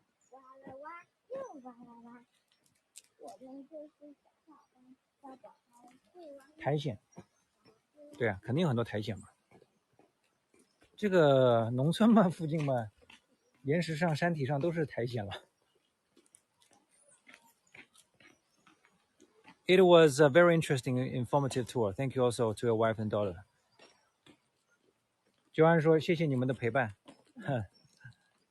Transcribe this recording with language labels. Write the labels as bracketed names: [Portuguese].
[Chinese] 挖了挖，又挖了挖，我们就是小宝宝会挖。苔藓，对啊，肯定有很多苔藓嘛。这个农村嘛，附近嘛，岩石上、山体上都是苔藓了。 [English] It was a very interesting, informative tour. Thank you also to your wife and daughter. [Chinese] Joanne 说：“谢谢你们的陪伴。”